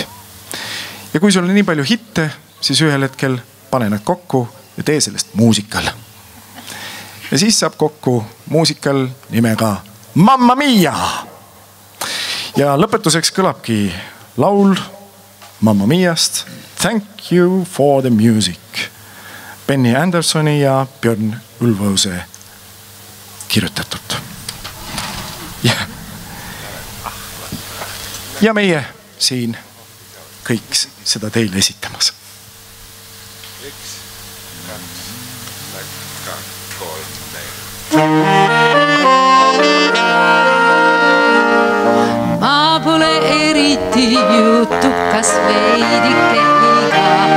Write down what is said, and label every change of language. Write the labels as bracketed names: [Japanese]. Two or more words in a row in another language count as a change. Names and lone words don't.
[Estonian] Ja kui sul on nii palju hitte, siis ühel hetkel pane nad kokku ja tee sellest muusikal. Ja siis saab kokku muusikal nimega Mamma Mia! Ja lõpetuseks kõlabki laul Mamma Miast Thank you for the music. Benny Andersoni ja Björn Ulvaeuse kirjutatud. Ja meie siin kõik seda teile esitamas. Ma pole eriti jutukas veidike iga.